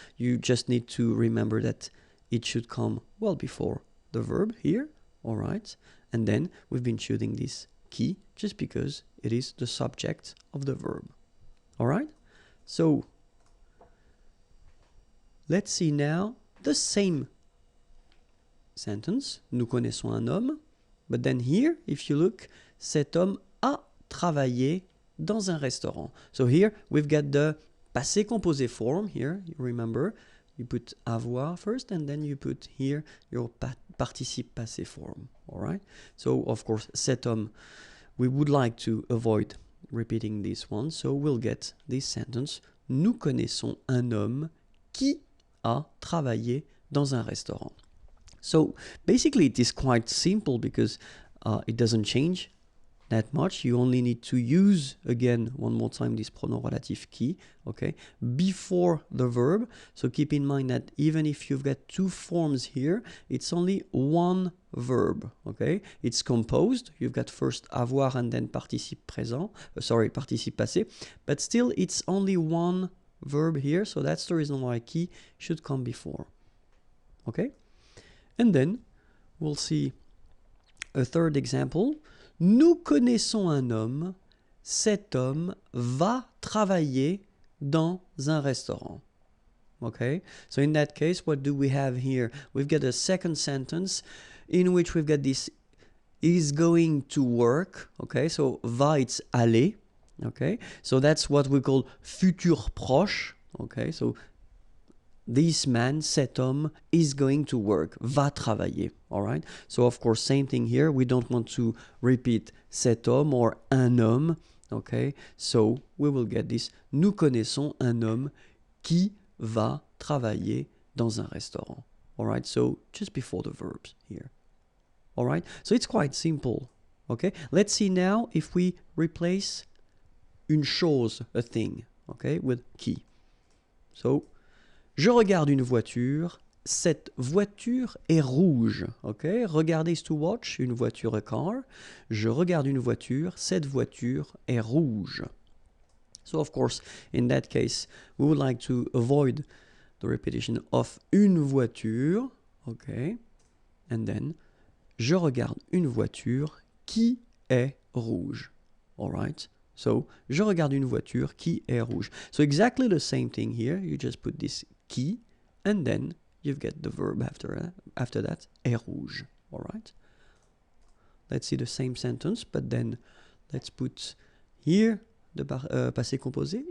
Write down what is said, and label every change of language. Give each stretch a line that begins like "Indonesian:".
English: You just need to remember that it should come well before the verb here. All right? And then we've been choosing this qui just because it is the subject of the verb. All right? So let's see now the same sentence.
French: Nous connaissons un homme.
English: But then here, if you look,
French: cet homme a travaillé dans un restaurant.
English: So here we've got the passé composé form here. You remember, you put avoir first and then you put here your participe passé form. All right. So of course,
French: cet homme,
English: we would like to avoid repeating this one. So we'll get this sentence.
French: Nous connaissons un homme qui a travaillé dans un restaurant.
English: So basically it is quite simple because it doesn't change that much. You only need to use, again, one more time, this pronom relatif qui, okay, before the verb. So keep in mind that even if you've got two forms here, it's only one verb, okay? It's composed. You've got first avoir and then participe présent, participe passé, but still it's only one verb here. So that's the reason why qui should come before, okay? And then we'll see a third example.
French: Nous connaissons un homme. Cet homme va travailler dans un restaurant.
English: Okay, so in that case, what do we have here? We've got a second sentence in which we've got this is going to work. Okay, so va, it's aller. Okay, so that's what we call futur proche. Okay, so this man,
French: cet homme,
English: is going to work,
French: va travailler,
English: all right? So, of course, same thing here. We don't want to repeat cet homme or un homme, okay? So, we will get this,
French: nous connaissons un homme qui va travailler dans un restaurant.
English: All right, so just before the verbs here. All right, so it's quite simple. Okay, let's see now if we replace une chose, a thing, okay, with qui.
French: So, je regarde une voiture, cette voiture est rouge, okay? Regarder
English: is to watch,
French: une voiture,
English: a car.
French: Je regarde une voiture, cette voiture est rouge.
English: So, of course, in that case, we would like to avoid the repetition of une voiture, okay?
French: And then, je regarde une voiture qui est rouge, all right? So, je regarde une voiture qui est rouge.
English: So, exactly the same thing here. You just put this qui, and then you get the verb after that,
French: est rouge,
English: all right? Let's see the same sentence, but then let's put here the passé composé.